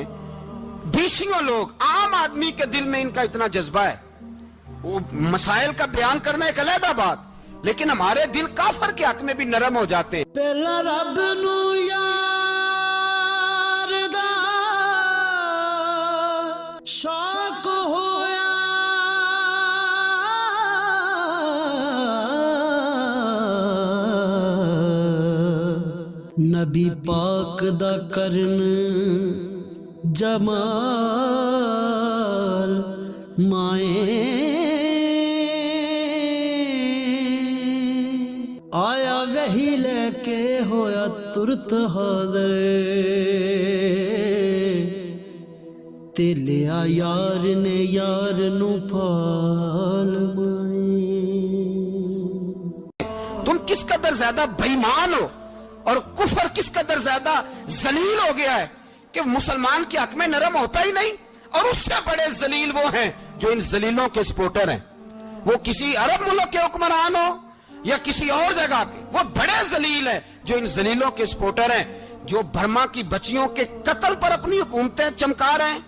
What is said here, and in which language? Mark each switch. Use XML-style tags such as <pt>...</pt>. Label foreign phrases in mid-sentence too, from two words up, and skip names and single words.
<ur>بیسیوں لوگ، عام آدمی کے دل میں ان کا اتنا جذبہ ہے، وہ مسائل کا بیان کرنا ایک علیحدہ بات، لیکن ہمارے دل کافر کے حق میں بھی نرم ہو جاتے ہیں۔</ur> <pa>پہلا رب نو یار دا شوق ہویا، نبی پاک دا کرن جمال مائیں آیا وہی لے کے ہویا ترت حاضر، ਤੇ ਲਿਆ ਯਾਰ ਨੇ ਯਾਰ ਨੂੰ ਪਾਲ ਮਾਏ।</pa> <ur>تم کس قدر زیادہ بے ایمان ہو اور کفر کس قدر زیادہ ذلیل ہو گیا ہے کہ مسلمان کے حق میں نرم ہوتا ہی نہیں. اور اس سے بڑے ذلیل وہ ہیں جو ان ذلیلوں کے سپورٹر ہیں. وہ کسی عرب ملک کے حکمران ہو یا کسی اور جگہ کے، وہ بڑے ذلیل ہے جو ان ذلیلوں کے سپورٹر ہیں، جو برما کی بچیوں کے قتل پر اپنی حکومتیں چمکا رہے ہیں.</ur>